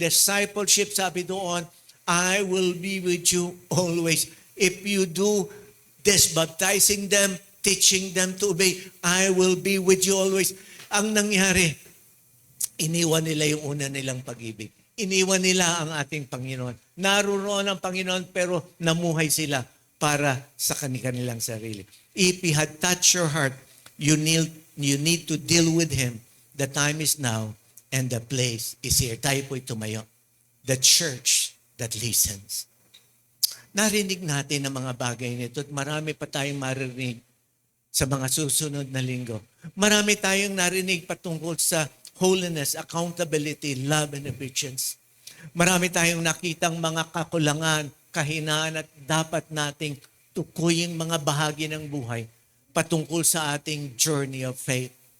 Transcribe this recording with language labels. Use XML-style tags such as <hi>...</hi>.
<en>Discipleship,</en> <tl>sabi doon,</tl> <en>I will be with you always. If you do this, baptizing them, teaching them to obey, I will be with you always.</en> <tl>Ang nangyari, iniwan nila yung una nilang pag-ibig. Iniwan nila ang ating Panginoon. Naroon ang Panginoon pero namuhay sila para sa kanilang sarili.</tl> <en>If He had touched your heart, you need to deal with Him. The time is now and the place is here.</en> <tl>Tayo po'y tumayo.</tl> <en>The church that listens.</en> <tl>Narinig natin ang mga bagay nito at marami pa tayong marinig sa mga susunod na linggo. Marami tayong narinig patungkol sa</tl> <en>holiness, accountability, love, and obedience.</en> <tl>Marami tayong nakitang mga kakulangan, kahinaan at dapat nating tukuyin mga bahagi ng buhay patungkol sa ating</tl> <en>journey of faith.</en>